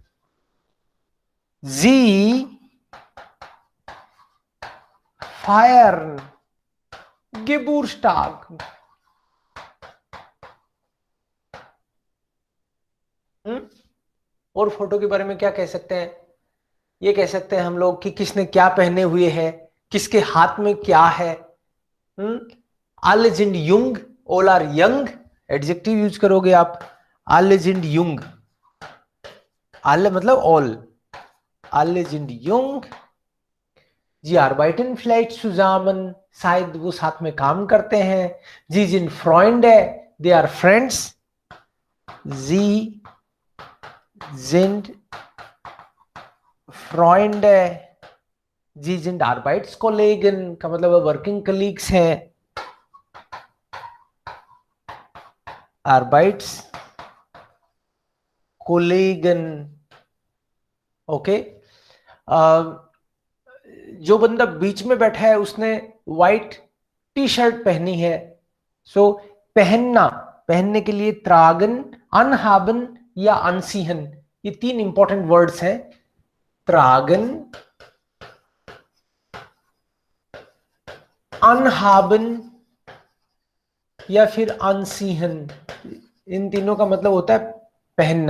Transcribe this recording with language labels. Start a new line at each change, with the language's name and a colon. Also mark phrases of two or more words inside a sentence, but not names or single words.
German: Sie feiern Geburtstag।
Hindi: और फोटो के बारे में क्या कह सकते हैं, ये कह सकते हैं हम लोग कि किसने क्या पहने हुए है, किसके हाथ में क्या है।
German: alle sind jung,
English: all are young, adjective use
Hindi: करोगे आप,
German: alle sind jung, alle मतलब all, alle sind jung, जी arbeiten vielleicht zusammen,
Hindi: शायद वो साथ में काम करते हैं,
German: Sie sind Freunde,
English: they are friends,
German: sie sind Freunde, जी sind Arbeitskollegen
Hindi: का मतलब
English: working colleagues
German: हैं, Arbeitskollegen, ओके।
Hindi: जो बंदा बीच में बैठा है उसने
English: white T-shirt
Hindi: पहनी है, सो पहनना, पहनने के लिए
German: tragen, anhaben
Hindi: या अनसीहन, ये तीन
English: important words
Hindi: हैं,
German: tragen, anhaben
Hindi: या फिर अनसीहन, इन तीनों का मतलब होता है पहनना।